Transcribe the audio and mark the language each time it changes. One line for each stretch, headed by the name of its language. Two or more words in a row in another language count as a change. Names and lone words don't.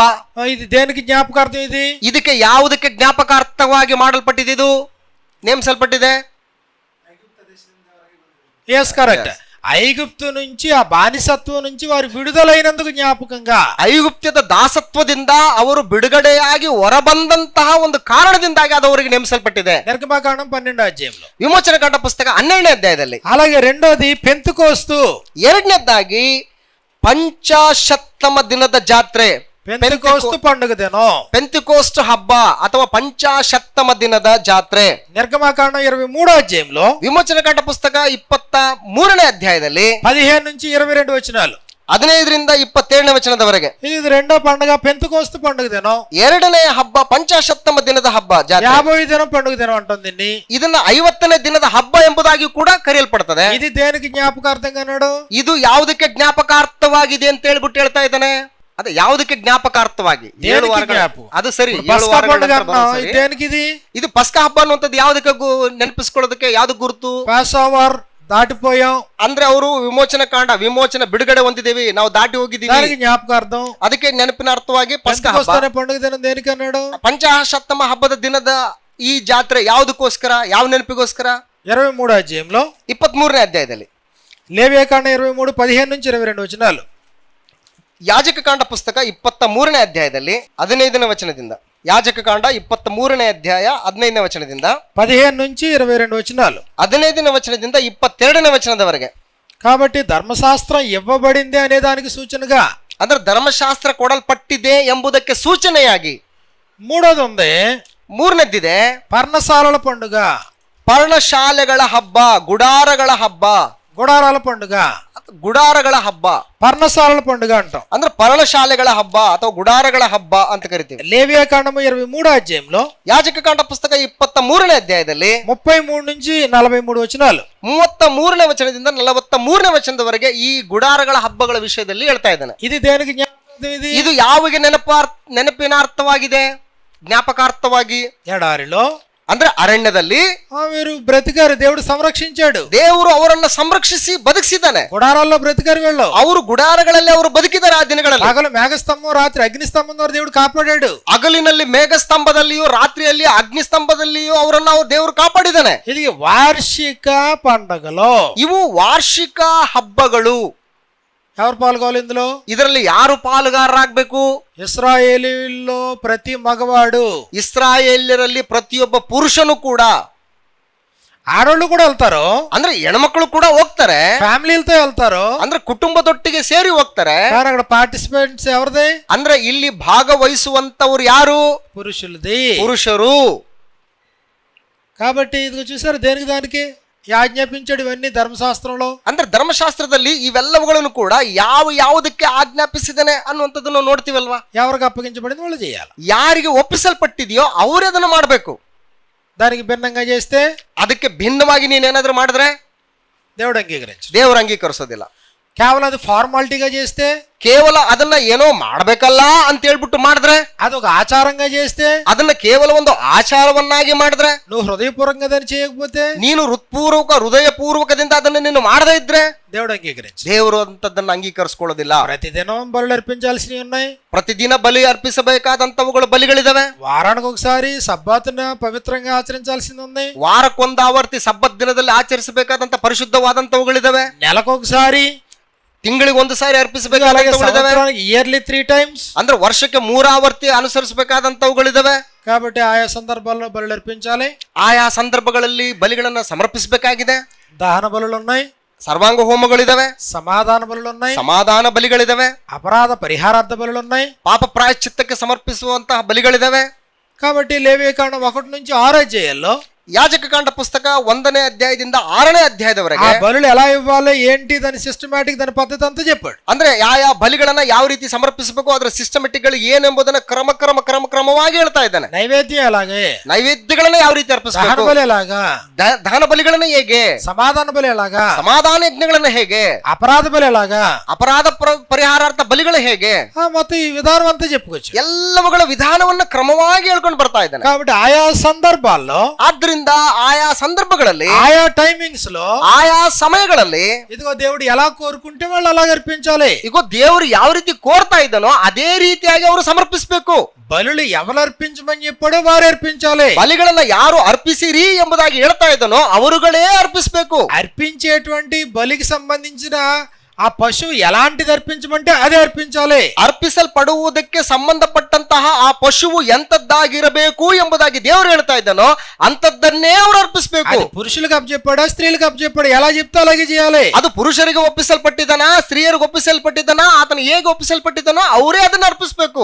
Telugu: ఇది దేనికి జ్ఞాపకార్థం? ఇది
Kannada: ಇದಕ್ಕೆ ಯಾವುದಕ್ಕೆ ಜ್ಞಾಪಕಾರ್ಥವಾಗಿ ಮಾಡಲ್ಪಟ್ಟಿದೆ? ಇದು ನೇಮಿಸಲ್ಪಟ್ಟಿದೆ.
Telugu: ఎస్ కరెక్ట్. ఐగుప్తు నుంచి, ఆ బానిసత్వం నుంచి వారు విడుదలైనందుకు జ్ఞాపకంగా,
Kannada: ಐಗುಪ್ತ್ಯದ ದಾಸತ್ವದಿಂದ ಅವರು ಬಿಡುಗಡೆಯಾಗಿ ಹೊರಬಂದಂತಹ ಒಂದು ಕಾರಣದಿಂದಾಗಿ ಅದು ಅವರಿಗೆ ನೇಮಿಸಲ್ಪಟ್ಟಿದೆ.
Telugu: నిర్గమకాండం 12వ అధ్యాయంలో.
Kannada: ವಿಮೋಚನ ಕಾಂಡ ಪುಸ್ತಕ 12ನೇ ಅಧ್ಯಾಯದಲ್ಲಿ.
Telugu: అలాగే రెండోది పెంతెకోస్తు.
Kannada: ಎರಡನೇದಾಗಿ ಪಂಚಾಶತ್ತಮ ದಿನದ ಜಾತ್ರೆ,
Telugu: పెంతెకోస్తు పండుగ దినం,
Kannada: ಪೆಂತಿಕೋಸ್ಟ್ ಹಬ್ಬ ಅಥವಾ ಪಂಚಾಶತ್ತಮ ದಿನದ ಜಾತ್ರೆ.
Telugu: నిర్గమకాండం 23వ అధ్యాయంలో,
Kannada: ವಿಮೋಚನ ಕಾಂಡ ಪುಸ್ತಕ 23ನೇ ಅಧ್ಯಾಯದಲ್ಲಿ
Telugu: 15 నుంచి 22 వచనాలు,
Kannada: 15ರಿಂದ 27ನೇ ವಚನದವರೆಗೆ.
Telugu: ఇది రెండో పండుగ పెంతెకోస్తు పండుగ దినం.
Kannada: ಎರಡನೇ ಹಬ್ಬ ಪಂಚಾಶತ್ತಮ ದಿನದ ಹಬ್ಬ ಜಾತ್ರೆ.
Telugu: 50వ దినం పండుగ దినం అంటుంది.
Kannada: ಇದನ್ನ 50ನೇ ದಿನದ ಹಬ್ಬ ಎಂಬುದಾಗಿ ಕೂಡ ಕರೆಯಲ್ಪಡ್ತದೆ.
Telugu: ఇది దేనికి జ్ఞాపకార్థంగా అన్నాడు?
Kannada: ಇದು ಯಾವುದಕ್ಕೆ ಜ್ಞಾಪಕಾರ್ಥವಾಗಿದೆ ಅಂತ ಹೇಳ್ಬಿಟ್ಟು ಹೇಳ್ತಾ ಇದ್ದಾನೆ. ಅದೇ ಯಾವುದಕ್ಕೆ ಜ್ಞಾಪಕಾರ್ಥವಾಗಿ? 7 ವಾರಗಳ. ಅದು ಸರಿ, 7 ವಾರಗಳ.
Telugu: దేనికి ఇది?
Kannada: ಇದು ಪಸ್ಕಾ ಹಬ್ಬ ಅನ್ನುವಂಥದ್ದು ಯಾವುದಕ್ಕೆ ನೆನಪಿಸ್ಕೊಳ್ಳೋದಕ್ಕೆ ಯಾವ್ದು ಗುರುತು?
English: pass over దాటిపోయాం
Kannada: ಅಂದ್ರೆ ಅವರು ವಿಮೋಚನ ಬಿಡುಗಡೆ ಹೊಂದಿದ್ದೇವೆ, ನಾವು ದಾಟಿ ಹೋಗಿದ್ದೀವಿ,
Telugu: దానికి జ్ఞాపకార్థం.
Kannada: ಅದಕ್ಕೆ ನೆನಪಿನ ಅರ್ಥವಾಗಿ ಪಸ್ಕಾ ಹಬ್ಬ.
Telugu: పండుగ దినం దేనికి అన్నాడు?
Kannada: ಪಂಚಾಶತ್ತಮ ಹಬ್ಬದ ದಿನದ ಈ ಜಾತ್ರೆ ಯಾವುದಕ್ಕೋಸ್ಕರ, ಯಾವ ನೆನಪಿಗೋಸ್ಕರ?
Telugu: 23వ అధ్యాయంలో
Kannada: 23ನೇ ಅಧ್ಯಾಯದಲ್ಲಿ
Telugu: లేవియాకాండ 23 15 నుంచి 22 వచనాలు.
Kannada: ಯಾಜಕಕಾಂಡ ಪುಸ್ತಕ 23ನೇ ಅಧ್ಯಾಯದಲ್ಲಿ 15ನೇ ವಚನದಿಂದ, ಯಾಜಕಕಾಂಡ 23ನೇ ಅಧ್ಯಾಯ 15ನೇ ವಚನದಿಂದ
Telugu: 15 నుంచి 22 వచనాలు,
Kannada: 15ನೇ ವಚನದಿಂದ 22ನೇ ವಚನದವರೆಗೆ.
Telugu: కాబట్టి ధర్మశాస్త్రం ఇవ్వబడింది అనే దానికి సూచనగా,
Kannada: ಅಂದ್ರೆ ಧರ್ಮಶಾಸ್ತ್ರ ಕೊಡಲ್ಪಟ್ಟಿದೆ ಎಂಬುದಕ್ಕೆ ಸೂಚನೆಯಾಗಿ
Telugu: మూడోది ఉంది
Kannada: ಮೂರನೇದಿದೆ
Telugu: పర్ణశాలల పండుగ,
Kannada: ಪರ್ಣಶಾಲೆಗಳ ಹಬ್ಬ, ಗುಡಾರಗಳ ಹಬ್ಬ.
Telugu: గుడారాల పండుగ,
Kannada: ಗುಡಾರಗಳ ಹಬ್ಬ,
Telugu: పర్ణశాలల పండుగ అంటాం.
Kannada: ಅಂದ್ರೆ ಪರ್ಣಶಾಲೆಗಳ ಹಬ್ಬ ಅಥವಾ ಗುಡಾರಗಳ ಹಬ್ಬ ಅಂತ ಕರಿತೀವಿ.
Telugu: లేవియాకాండము 23వ అధ్యాయంలో
Kannada: ಯಾಜಕಕಾಂಡ ಪುಸ್ತಕ 23ನೇ ಅಧ್ಯಾಯದಲ್ಲಿ
Telugu: 33 నుంచి 43 వచనాలు,
Kannada: 33ನೇ ವಚನದಿಂದ 43ನೇ ವಚನದವರೆಗೆ ಈ ಗುಡಾರಗಳ ಹಬ್ಬಗಳ ವಿಷಯದಲ್ಲಿ ಹೇಳ್ತಾ ಇದ್ದಾನೆ.
Telugu: ఇది దేనికి జ్ఞాపకం?
Kannada: ಇದು ಯಾವಿಗೆ ನೆನಪಿನ ಅರ್ಥವಾಗಿದೆ? ಜ್ಞಾಪಕಾರ್ಥವಾಗಿ.
Telugu: ఎడారిలో
Kannada: ಅಂದ್ರೆ ಅರಣ್ಯದಲ್ಲಿ
Telugu: వీరు బ్రతికారు, దేవుడు సంరక్షించాడు.
Kannada: ದೇವರು ಅವರನ್ನ ಸಂರಕ್ಷಿಸಿ ಬದುಕಿಸಿದ್ದಾನೆ.
Telugu: గుడారాల్లో బ్రతికారు వీళ్ళు.
Kannada: ಅವರು ಗುಡಾರಗಳಲ್ಲಿ ಅವರು ಬದುಕಿದ್ದಾರೆ. ಆ ದಿನಗಳಲ್ಲಿ
Telugu: పగలు మేఘస్తంభం, రాత్రి అగ్నిస్తంభం ద్వారా దేవుడు కాపాడాడు.
Kannada: ಹಗಲಿನಲ್ಲಿ ಮೇಘಸ್ತಂಭದಲ್ಲಿಯೂ ರಾತ್ರಿಯಲ್ಲಿ ಅಗ್ನಿಸ್ತಂಭದಲ್ಲಿಯೂ ಅವರನ್ನ ದೇವರು ಕಾಪಾಡಿದ್ದಾನೆ.
Telugu: ఇది వార్షిక పండగలో.
Kannada: ಇವು ವಾರ್ಷಿಕ ಹಬ್ಬಗಳು.
Telugu: ఎవరు పాల్గొవాలి ఇందులో?
Kannada: ಇದರಲ್ಲಿ ಯಾರು ಪಾಲುಗಾರರಾಗಬೇಕು?
Telugu: ఇశ్రాయేలీల్లో ప్రతి మగవాడు,
Kannada: ಇಸ್ರಾಯೇಲ್ಯರಲ್ಲಿ ಪ್ರತಿಯೊಬ್ಬ ಪುರುಷನು ಕೂಡ.
Telugu: ఆడోళ్ళు కూడా వెళ్తారు,
Kannada: ಅಂದ್ರೆ ಹೆಣ್ಮಕ್ಳು ಕೂಡ ಹೋಗ್ತಾರೆ,
Telugu: ఫ్యామిలీలతో వెళ్తారు,
Kannada: ಅಂದ್ರೆ ಕುಟುಂಬದೊಟ್ಟಿಗೆ ಸೇರಿ ಹೋಗ್ತಾರೆ.
Telugu: కానీ అక్కడ పార్టిసిపెంట్స్ ఎవరిది?
Kannada: ಅಂದ್ರೆ ಇಲ್ಲಿ ಭಾಗವಹಿಸುವಂತವ್ರು ಯಾರು?
Telugu: పురుషులది,
Kannada: ಪುರುಷರು.
Telugu: కాబట్టి ఇది చూసారు, దేనికి దానికి ఆజ్ఞాపించాడు ఇవన్నీ ధర్మశాస్త్రంలో.
Kannada: ಅಂದ್ರೆ ಧರ್ಮಶಾಸ್ತ್ರದಲ್ಲಿ ಇವೆಲ್ಲವುಗಳನ್ನು ಕೂಡ ಯಾವುದಕ್ಕೆ ಆಜ್ಞಾಪಿಸಿದಾನೆ ಅನ್ನುವಂಥದ್ದನ್ನು ನೋಡ್ತೀವಲ್ವಾ?
Telugu: ఎవరికి అప్పగించబడింది వాళ్ళు చేయాలి.
Kannada: ಯಾರಿಗೆ ಒಪ್ಪಿಸಲ್ಪಟ್ಟಿದೆಯೋ ಅವರೇ ಅದನ್ನು ಮಾಡಬೇಕು.
Telugu: దానికి భిన్నంగా చేస్తే,
Kannada: ಅದಕ್ಕೆ ಭಿನ್ನವಾಗಿ ನೀನೇನಾದ್ರೂ ಮಾಡಿದ್ರೆ
Telugu: దేవుడు అంగీకరించు.
Kannada: ದೇವರು ಅಂಗೀಕರಿಸೋದಿಲ್ಲ.
Telugu: కేవలం అది ఫార్మాలిటీగా చేస్తే,
Kannada: ಕೇವಲ ಅದನ್ನ ಏನೋ ಮಾಡ್ಬೇಕಲ್ಲ ಅಂತ ಹೇಳ್ಬಿಟ್ಟು ಮಾಡಿದ್ರೆ,
Telugu: అదొక ఆచారంగా చేస్తే,
Kannada: ಅದನ್ನ ಕೇವಲ ಒಂದು ಆಚಾರವನ್ನಾಗಿ ಮಾಡಿದ್ರೆ,
Telugu: నువ్వు హృదయపూర్వకంగా దాన్ని చేయకపోతే,
Kannada: ನೀನು ಹೃದಯಪೂರ್ವಕದಿಂದ ಅದನ್ನ ನೀನು ಮಾಡದೇ ಇದ್ರೆ
Telugu: దేవుడు అంగీకరించు.
Kannada: ದೇವರು ಅಂತದನ್ನ ಅಂಗೀಕರಿಸ್ಕೊಳ್ಳೋದಿಲ್ಲ.
Telugu: ప్రతిదినం బలులు అర్పించాల్సినవి ఉన్నాయి.
Kannada: ಪ್ರತಿದಿನ ಬಲಿ ಅರ್ಪಿಸಬೇಕಾದಂತವುಗಳು ಬಲಿಗಳಿದಾವೆ.
Telugu: వారానికి ఒకసారి సబ్బాతున పవిత్రంగా ఆచరించాల్సింది ఉంది.
Kannada: ವಾರಕ್ಕೊಂದು ಆವರ್ತಿ ಸಬ್ಬತ್ ದಿನದಲ್ಲಿ ಆಚರಿಸಬೇಕಾದಂತ ಪರಿಶುದ್ಧವಾದಂತವುಗಳಿದಾವೆ.
Telugu: నెలకొకసారి,
Kannada: ತಿಂಗಳಿಗೆ ಒಂದು ಸಾರಿ ಅರ್ಪಿಸಬೇಕಾದಂತವುಗಳಿದಾವೆ.
English: yearly 3 times,
Kannada: ಅಂದ್ರೆ ವರ್ಷಕ್ಕೆ 3 ಆವರ್ತಿ ಅನುಸರಿಸಬೇಕಾದಂತವುಗಳಿದಾವೆ.
Telugu: కాబట్టి ఆయా సందర్భాల్లో బలులు అర్పించాలి.
Kannada: ಆಯಾ ಸಂದರ್ಭಗಳಲ್ಲಿ ಬಲಿಗಳನ್ನ ಸಮರ್ಪಿಸಬೇಕಾಗಿದೆ.
Telugu: దహన బలులు ఉన్నాయి,
Kannada: ಸರ್ವಾಂಗ ಹೋಮಗಳಿದಾವೆ,
Telugu: సమాధాన బలులు ఉన్నాయి,
Kannada: ಸಮಾಧಾನ ಬಲಿಗಳಿದಾವೆ,
Telugu: అపరాధ పరిహారార్థ బలులు ఉన్నాయి,
Kannada: ಪಾಪ ಪ್ರಾಯಶ್ಚಿತ್ತಕ್ಕೆ ಸಮರ್ಪಿಸುವಂತಹ ಬಲಿಗಳಿದಾವೆ.
Telugu: కాబట్టి లేవియాకాండం 1 నుంచి 6 అధ్యాయాల్లో
Kannada: ಯಾಜಕಕಾಂಡ ಪುಸ್ತಕ 1ನೇ ಅಧ್ಯಾಯದಿಂದ 6ನೇ ಅಧ್ಯಾಯದವರೆಗೆ
Telugu: ఆ బలులు ఎలా ఇవ్వాలి, ఏంటి, దాని సిస్టమాటిక్, దాని పద్ధతి అంతా చెప్పాడు.
Kannada: ಅಂದ್ರೆ ಯಾವ ಬಲಿಗಳನ್ನ ಯಾವ ರೀತಿ ಸಮರ್ಪಿಸಬೇಕು, ಅದರ ಸಿಸ್ಟಮೆಟಿಕ್ ಗಳು ಏನೆಂಬುದನ್ನ ಕ್ರಮವಾಗಿ ಹೇಳ್ತಾ ಇದ್ದಾನೆ.
Telugu: నైవేద్యం ఎలాగే,
Kannada: ನೈವೇದ್ಯಗಳನ್ನ ಯಾವ ರೀತಿ
Telugu: దహన
Kannada: ಅರ್ಪಿಸಬೇಕು,
Telugu: బలి ఎలాగా,
Kannada: ದಹನ ಬಲಿಗಳನ್ನ ಹೇಗೆ,
Telugu: సమాధాన బలి ఎలాగా,
Kannada: ಸಮಾಧಾನ ಯಜ್ಞಗಳನ್ನ ಹೇಗೆ,
Telugu: అపరాధ బలి ఎలాగా,
Kannada: ಅಪರಾಧ ಪರಿಹಾರಾರ್ಥ ಬಲಿಗಳು ಹೇಗೆ,
Telugu: మొత్తం ఈ విధానం అంతా చెప్పుకోవచ్చు.
Kannada: ಎಲ್ಲವುಗಳ ವಿಧಾನವನ್ನ ಕ್ರಮವಾಗಿ ಹೇಳ್ಕೊಂಡು ಬರ್ತಾ ಇದ್ದಾನೆ.
Telugu: కాబట్టి ఆయా సందర్భాల్లో,
Kannada: ಆದ್ರಿಂದ ಆಯಾ ಸಂದರ್ಭಗಳಲ್ಲಿ,
Telugu: ఆయా టైమింగ్స్ లో,
Kannada: ಆಯಾ ಸಮಯಗಳಲ್ಲಿ
Telugu: ఇదిగో దేవుడు ఎలా కోరుకుంటే వాళ్ళు అలాగ అర్పించాలి.
Kannada: ಈಗ ದೇವರು ಯಾವ ರೀತಿ ಕೋರ್ತಾ ಇದ್ದಾನೋ ಅದೇ ರೀತಿಯಾಗಿ ಅವರು ಸಮರ್ಪಿಸಬೇಕು.
Telugu: బలులు ఎవరు అర్పించమని చెప్పాడో వారు అర్పించాలి.
Kannada: ಬಲಿಗಳನ್ನ ಯಾರು ಅರ್ಪಿಸಿರಿ ಎಂಬುದಾಗಿ ಹೇಳ್ತಾ ಇದ್ದಾನೋ ಅವರುಗಳೇ ಅರ್ಪಿಸಬೇಕು.
Telugu: అర్పించేటువంటి బలికి సంబంధించిన ఆ పశువు ఎలాంటిది అర్పించమంటే అదే అర్పించాలి.
Kannada: ಅರ್ಪಿಸಲ್ಪಡುವುದಕ್ಕೆ ಸಂಬಂಧಪಟ್ಟಂತಹ ಆ ಪಶುವು ಎಂತದ್ದಾಗಿರಬೇಕು ಎಂಬುದಾಗಿ ದೇವರು ಹೇಳ್ತಾ ಇದ್ದಾನೋ ಅಂತದ್ದನ್ನೇ ಅವರು ಅರ್ಪಿಸಬೇಕು.
Telugu: అది పురుషులకు అప్పచెప్పాడా, స్త్రీలకు అప్పచెప్పాడా, ఎలా చెప్తే అలాగే చేయాలి.
Kannada: ಅದು ಪುರುಷರಿಗೆ ಒಪ್ಪಿಸಲ್ಪಟ್ಟಿದ್ದಾನ, ಸ್ತ್ರೀಯರಿಗೆ ಒಪ್ಪಿಸಲ್ಪಟ್ಟಿದ್ದಾನ, ಆತನ ಹೇಗೆ ಒಪ್ಪಿಸಲ್ಪಟ್ಟಿದ್ದಾನೋ ಅವರೇ ಅದನ್ನ ಅರ್ಪಿಸಬೇಕು.